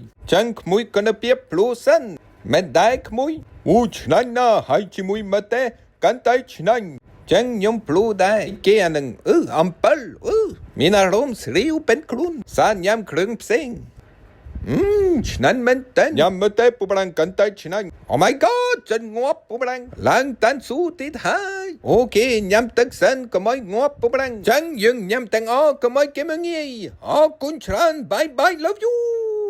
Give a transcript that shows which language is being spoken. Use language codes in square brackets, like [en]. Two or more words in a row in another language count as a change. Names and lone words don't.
[km] ចឹងក្មួយក៏នៅពីភ្លូសិនមិនដែរក្មួយឆ្ងាញ់ណាស់ហើយជាមួយម្ទេសកាន់តែឆ្ងាញ់ចឹងខ្ញុំភ្លូដែរគេអានឹងអំពិលមានអារម្មណ៍ស្រីវเป็นខ្លួនសាញ៉ាំគ្រឿងផ្សេងឆ្ងាញ់មែនតើញ៉ាំមើលទេពុបរងកាន់តែឆ្ងាញ់ [en] Oh my god [km] ចិនងាប់ពុបរងឡើងតាន់ស៊ូទៀតហើយអូខេញ៉ាំទឹកសិនកុំឲ្យងាប់ពុបរងចឹងយើងញ៉ាំទាំងអស់កុំឲ្យគេមើងងាយអរគុណច្រើន [en] bye love you